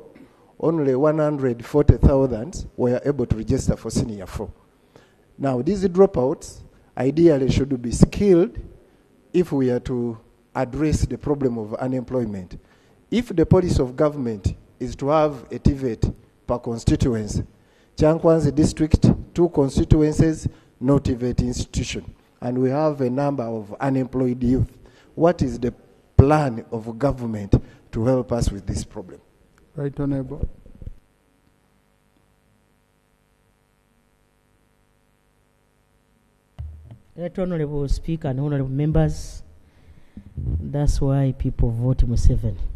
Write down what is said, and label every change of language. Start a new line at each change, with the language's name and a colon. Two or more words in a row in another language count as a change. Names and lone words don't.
English: Only 140,000 were able to register for senior 4. Now, these dropouts ideally should be skilled if we are to address the problem of unemployment. If the policy of government is to have a TVET per constituency, Chankwanzi district, 2 constituencies, no TVET institution, and we have a number of unemployed youth. What is the plan of government to help us with this problem? Right Honourable. Right Honourable Speaker and Honourable Members, that's why people vote Museveni.